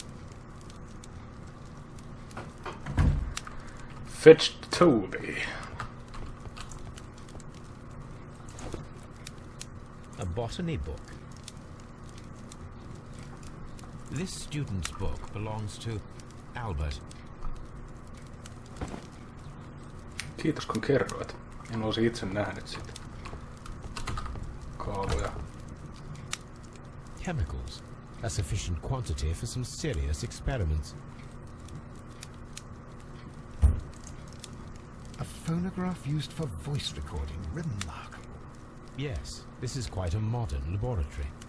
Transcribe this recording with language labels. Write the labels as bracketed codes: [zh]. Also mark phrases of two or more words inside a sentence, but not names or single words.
[en] Fetch Toby. A botany book. This student's book belongs to Albert. [fi] Kiitos kun kerroit. En olisi itse nähnyt sitä. Kaavoja. [en] Chemicals. A sufficient quantity for some serious experiments. A phonograph used for voice recording. Remarkable. Yes, this is quite a modern laboratory.